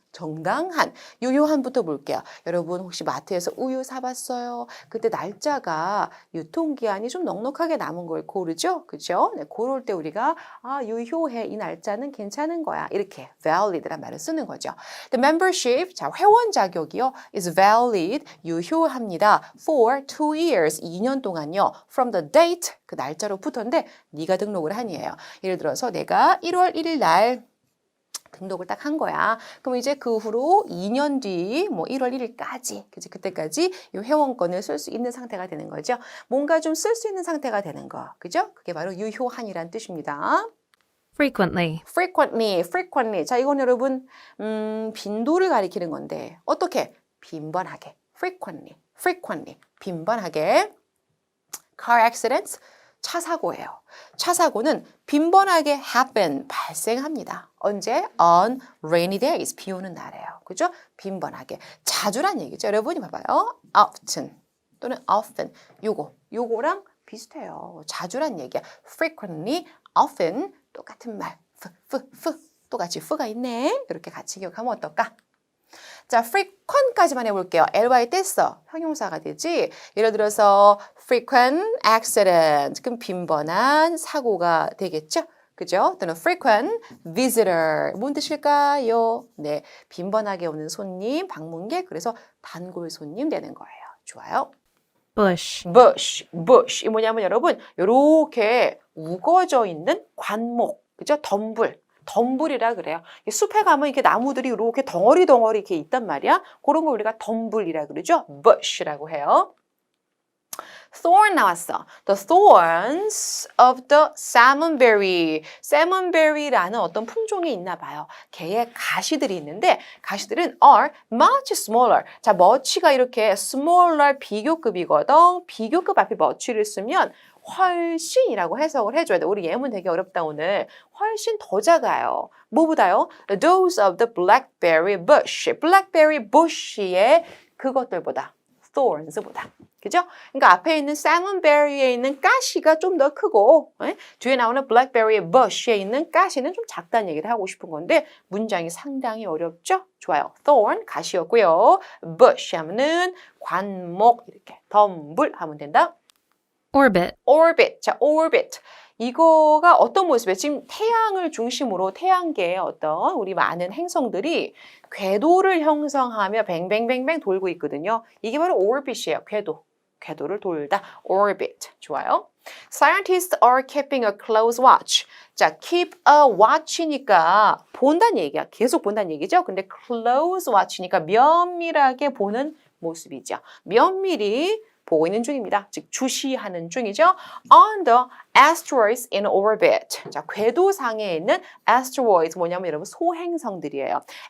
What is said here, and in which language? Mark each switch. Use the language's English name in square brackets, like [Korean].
[Korean] 정당한, 유효한부터 볼게요. 여러분 혹시 마트에서 우유 사봤어요? 그때 날짜가 유통기한이 좀 넉넉하게 남은 걸 고르죠? 그죠? 네, 고를 때 우리가 유효해. 이 날짜는 괜찮은 거야. 이렇게 valid란 말을 쓰는 거죠. [English] The membership, [Korean] 자, 회원 자격이요. [English] is valid, [Korean] 유효합니다. [English] for 2 years, [Korean] 2년 동안요. [English] from the date, [Korean] 그 날짜로부터인데 네가 등록을 한이에요. 예를 들어서 내가 1월 1일 날 등록을 딱 한 거야. 그럼 이제 그 후로 2년 뒤, 뭐 1월 1일까지, 그치? 그때까지 이 회원권을 쓸 수 있는 상태가 되는 거죠. 뭔가 좀 쓸 수 있는 상태가 되는 거. 그죠? 그게 바로 유효한이란 뜻입니다. [English] frequently, frequently. [Korean] 자, 이건 여러분, 빈도를 가리키는 건데, 어떻게? 빈번하게. frequently. 빈번하게. [English] car accidents. [Korean] 차 사고예요. 차 사고는 빈번하게 happen, 발생합니다. 언제? [English] on rainy days, [Korean] 비 오는 날이에요. 그죠? 빈번하게. 자주란 얘기죠. 여러분이 봐봐요. [English] often 또는 often. [Korean] 요거랑 비슷해요. 자주란 얘기야. frequently, often 똑같은 말. 똑같이 f가 있네. 이렇게 같이 기억하면 어떨까? 자, frequent까지만 해볼게요. ly 뗐어. 형용사가 되지. 예를 들어서 [English] frequent accident. [Korean] 그럼 빈번한 사고가 되겠죠? 그죠? [English] 또는 frequent visitor. [Korean] 뭔 뜻일까요? 네, 빈번하게 오는 손님, 방문객. 그래서 단골 손님 되는 거예요. 좋아요. [English] bush, [Korean] bush. 이 뭐냐면 여러분, 요렇게 우거져 있는 관목. 그죠? 덤불이라 그래요. 숲에 가면 이렇게 나무들이 이렇게 덩어리 이렇게 있단 말이야. 그런 거 우리가 덤불이라 그러죠. bush라고 해요. thorn 나왔어. [English] The thorns of the salmonberry. [Korean] salmonberry라는 어떤 품종이 있나 봐요. 걔의 가시들이 있는데 가시들은 [English] are much smaller. [Korean] 자, much가 이렇게 smaller 비교급이거든. 비교급 앞에 much를 쓰면 훨씬이라고 해석을 해줘야 돼. 우리 예문 되게 어렵다 오늘. 훨씬 더 작아요. 뭐보다요? [English] Those of the blackberry bush. [Korean] blackberry bush의 그것들보다. thorns보다. 그죠? 그러니까 앞에 있는 salmonberry에 있는 가시가 좀 더 크고 뒤에 나오는 blackberry bush에 있는 가시는 좀 작다는 얘기를 하고 싶은 건데 문장이 상당히 어렵죠? 좋아요. thorn, 가시였고요. bush 하면은 관목 이렇게 덤불 하면 된다. [English] orbit, 자, orbit. [Korean] 이거가 어떤 모습이에요? 지금 태양을 중심으로 태양계의 어떤 우리 많은 행성들이 궤도를 형성하며 뱅뱅뱅뱅 돌고 있거든요. 이게 바로 orbit이에요. 궤도를 돌다. orbit. 좋아요. [English] Scientists are keeping a close watch. [Korean] 자, keep a watch니까 본다는 얘기야. 계속 본다는 얘기죠. 근데 close watch니까 면밀하게 보는 모습이죠. 면밀히 보고 있는 중입니다. 즉 주시하는 중이죠. [English] On the asteroids in orbit. [Korean] 자, 궤도상에 있는 asteroids 뭐냐면 여러분 소행성들이에요.